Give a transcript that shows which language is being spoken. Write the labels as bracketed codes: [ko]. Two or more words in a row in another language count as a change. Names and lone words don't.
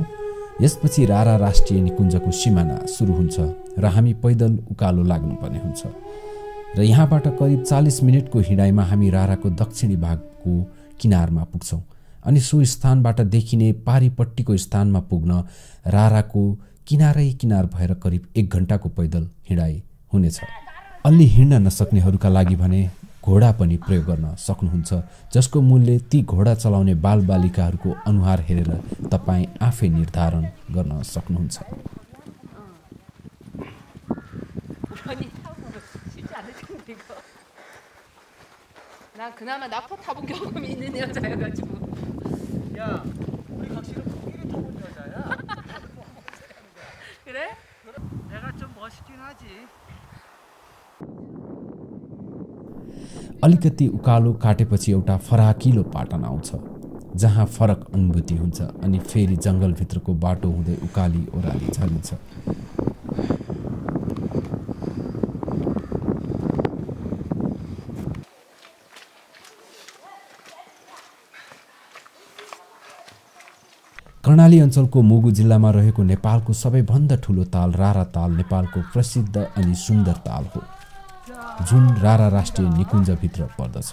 [ne] यसपछि रारा राष्ट्रिय निकुञ्जको सिमाना सुरु हुन्छ र हामी पैदल उकालो लाग्नुपर्ने हुन्छ र यहाँबाट करिब 40 मिनेटको हिँडाइमा हामी राराको दक्षिणी भागको किनारमा पुग्छौं अनि सो स्थानबाट देखिने पारीपट्टिको स्थानमा पुग्न राराको किनारै किनार भएर करिब 1 घण्टाको पैदल हिँडाइ हुनेछ। अलि हिँड्न नसक्नेहरूका लागि भने घोडा पनि प्रयोग गर्न सक्नुहुन्छ, जसको मूल्य ती घोडा चलाउने बालबालिकाहरूको अनुहार हेरेर तपाई आफै निर्धारण गर्न सक्नुहुन्छ। [ko] 난 그나마 낙타 타본 경험이 있는 여자여가지고. 야, 우리 각시는 거기를 타본 여자야? [ne] अलिकति उकालो काटेपछि एउटा फराकिलो पाटन आउँछ जहाँ फरक अनुभूति हुन्छ अनि फेरि जङ्गलभित्रको बाटो हुँदै उकाली ओह्राली झरिन्छ। कर्णाली अञ्चलको मुगु जिल्लामा रहेको नेपालको सबैभन्दा ठुलो ताल रारा ताल नेपालको प्रसिद्ध अनि सुन्दर ताल हो जुन रारा राष्ट्रिय निकुञ्जभित्र पर्दछ।